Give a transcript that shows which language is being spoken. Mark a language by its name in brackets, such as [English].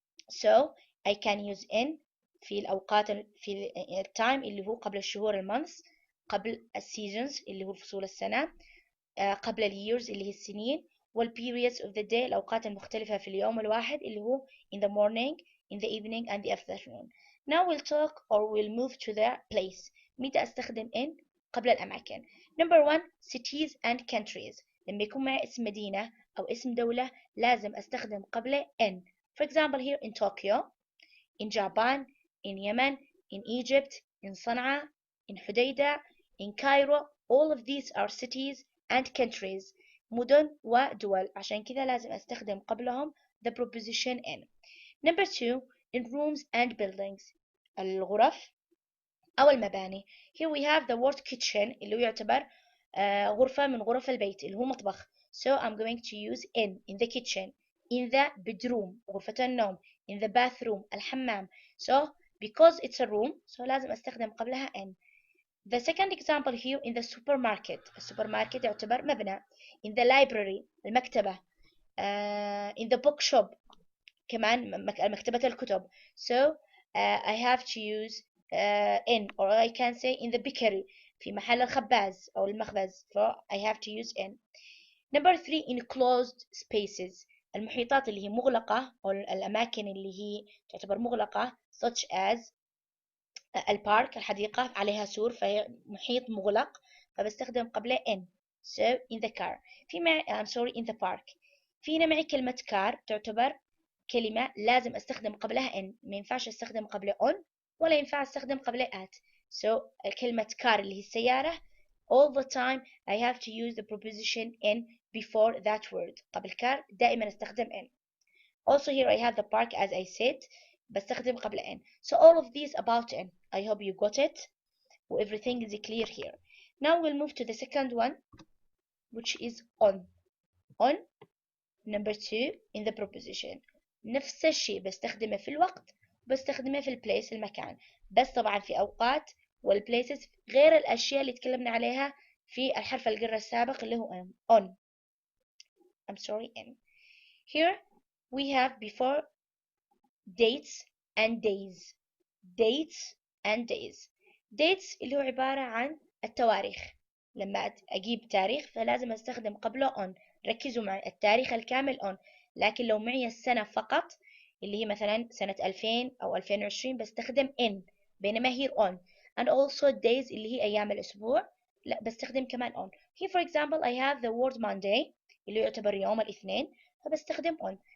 [English] So I can use in [Arabic] في الأوقات في التايم اللي هو قبل الشهور المونثs, قبل السيزونز اللي هو فصول السنة, قبل الييرز اللي هي السنين, والperiods of the day الأوقات المختلفة في اليوم الواحد اللي هو [English] in the morning, in the evening and the afternoon. Now we'll talk or we'll move to the place. [Arabic] متى أستخدم in قبل الأماكن. [English] Number 1, cities and countries. [Arabic] لما يكون معي اسم مدينة أو اسم دولة لازم أستخدم قبله in. [English] For example here in Tokyo, in Japan, in Yemen, in Egypt, in Sana'a, in Hodeidah, in Cairo. All of these are cities and countries, [Arabic] مدن ودول, عشان كذا لازم أستخدم قبلهم [English] the preposition in. Number 2, in rooms and buildings, [Arabic] الغرف أو المباني. [English] Here we have the word kitchen [Arabic] اللي هو يعتبر غرفة من غرف البيت اللي هو مطبخ. [English] So I'm going to use in the kitchen, in the bedroom [Arabic] غرفة النوم, [English] in the bathroom الحمام. So because it's a room, so [Arabic] لازم أستخدم قبلها [English] in. The second example here in the supermarket. [Arabic] السوبرماركت يعتبر مبنى. [English] In the library المكتبة. In the bookshop [Arabic] كمان مكتبة الكتب. [English] So I have to use in, or I can say in the bakery [Arabic] في محل الخباز أو المخبز. [English] So I have to use in. Number 3 enclosed spaces. [Arabic] المحيطات اللي هي مغلقة أو الأماكن اللي هي تعتبر مغلقة [English] such as [Arabic] البارك الحديقة عليها سور فهي محيط مغلق فبستخدم قبله in. [English] So in the car. [Arabic] في معي [English] I'm sorry in the park. [Arabic] فينا معي كلمة car تعتبر كلمة لازم أستخدم قبلها in. ما ينفعش أستخدم قبله on ولا ينفع أستخدم قبله at. [English] So كلمة car [Arabic] اللي هي السيارة [English] all the time I have to use the preposition in before that word. [Arabic] قبل car دائما أستخدم in. [English] Also here I have the park as I said [Arabic] بستخدم قبل [English] in. So all of these about in. I hope you got it. Everything is clear here. Now we'll move to the second one which is on. On number 2 in the preposition. [Arabic] نفس الشيء بستخدمه في الوقت وبستخدمه في البليس المكان. بس طبعا في أوقات والبليسز غير الأشياء اللي تكلمنا عليها في الحرف الجر السابق اللي هو on. [English] I'm sorry in. Here we have before dates and days. dates and days. [Arabic] dates اللي هو عبارة عن التواريخ. لما أجيب تاريخ فلازم أستخدم قبله on. ركزوا معي التاريخ الكامل on. لكن لو معي السنة فقط اللي هي مثلا سنة 2000 أو 2020 بستخدم in. [English] بينما here on. and also days [Arabic] اللي هي أيام الأسبوع لا بستخدم كمان on. [English] Here for example I have the word Monday [Arabic] اللي يعتبر يوم الاثنين فبستخدم [English] on.